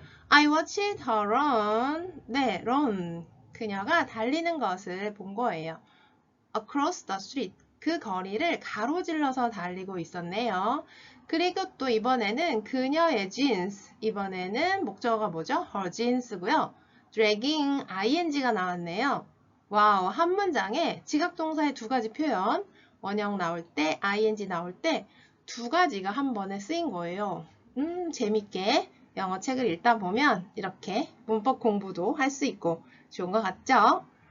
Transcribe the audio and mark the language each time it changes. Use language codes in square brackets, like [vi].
[en] I watched her run. 네, run. [ko] 그녀가 달리는 것을 본 거예요. [en] Across the street. [ko] 그 거리를 가로질러서 달리고 있었네요. 그리고 또 이번에는 그녀의 jeans. 이번에는 목적어가 뭐죠? her jeans고요. dragging, ing가 나왔네요. 와우, 한 문장에 지각동사의 두 가지 표현, 원형 나올 때, ing 나올 때 두 가지가 한 번에 쓰인 거예요. 재밌게 영어 책을 읽다 보면 이렇게 문법 공부도 할 수 있고 좋은 것 같죠?